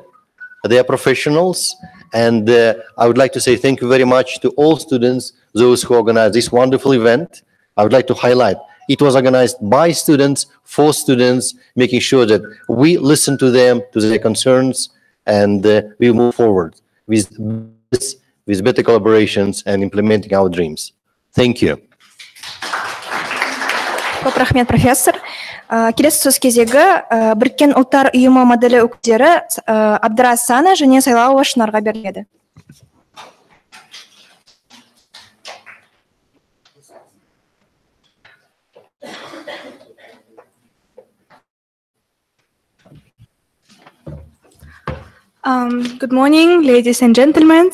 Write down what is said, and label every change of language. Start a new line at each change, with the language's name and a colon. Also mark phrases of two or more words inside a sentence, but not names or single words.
English: They are professionals. And I would like to say thank you very much to all students, those who organized this wonderful event. I would like to highlight it was organized by students, for students, making sure that we listen to them, to their concerns, and we move forward with better collaborations and implementing our dreams. Thank you.
Kazakh: Көп рахмет, профессор. Келесі сөз кезегі Біріккен ұлттар ұйымы моделі өкілдері Абдырас Сана және Сайлауова Шынарға беріледі.
English: Good morning, ladies and gentlemen.